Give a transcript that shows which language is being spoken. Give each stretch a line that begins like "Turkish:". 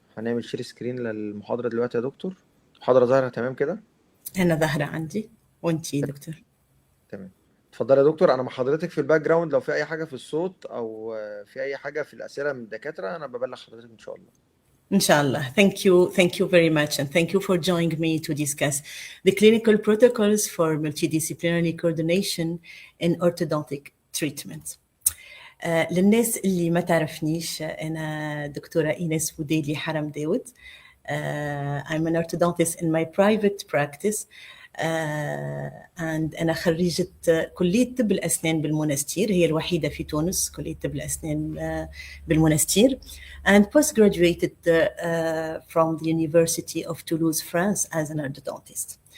Arabic: هنعمل شير سكرين للمحاضرة دلوقتي يا دكتور. المحاضرة ظاهرة تمام كده؟ أنا ظاهرة عندي، وأنتي دكتور؟ تمام. اتفضل يا دكتور. أنا مع حضرتك في الباك جراوند، لو في أي حاجة في الصوت أو في أي حاجة في الأسئلة من الدكاترة أنا ببلغ حضرتك إن شاء الله. Inshallah.
English: Thank you very much, and thank you for joining me to discuss the clinical protocols for multidisciplinary coordination in orthodontic treatment.
Arabic: للناس اللي ما تعرفنيش، أنا دكتورة إيناس بوديلي حرم داود.
English: I'm an orthodontist in my private practice, and
Arabic: أنا خريجة كلية طب الأسنان بالمنستير،
English: هي الوحيدة في تونس كلية طب الأسنان بالمنستير, and postgraduated from the University of Toulouse, France as an orthodontist.